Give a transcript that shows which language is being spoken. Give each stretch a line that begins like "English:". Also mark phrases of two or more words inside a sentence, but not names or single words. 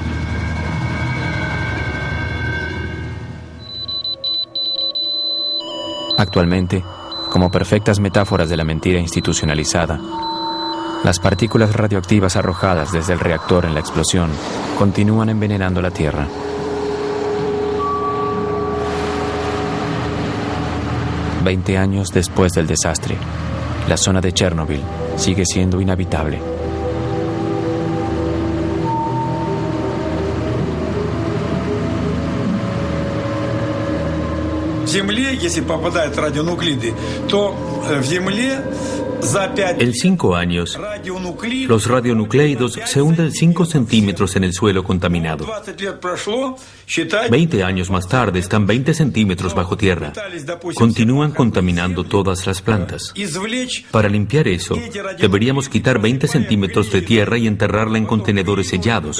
Spanish: Actualmente, como perfectas metáforas de la mentira institucionalizada, las partículas radioactivas arrojadas desde el reactor en la explosión continúan envenenando la Tierra. Veinte años después del desastre, la zona de Chernobyl sigue siendo inhabitable.
Russian: В Земле, если попадают радионуклиды, то в Земле
Spanish: En 5 años, los radionucleidos se hunden 5 centímetros en el suelo contaminado. 20 años más tarde están 20 centímetros bajo tierra. Continúan contaminando todas las plantas. Para limpiar eso, deberíamos quitar 20 centímetros de tierra y enterrarla en contenedores sellados.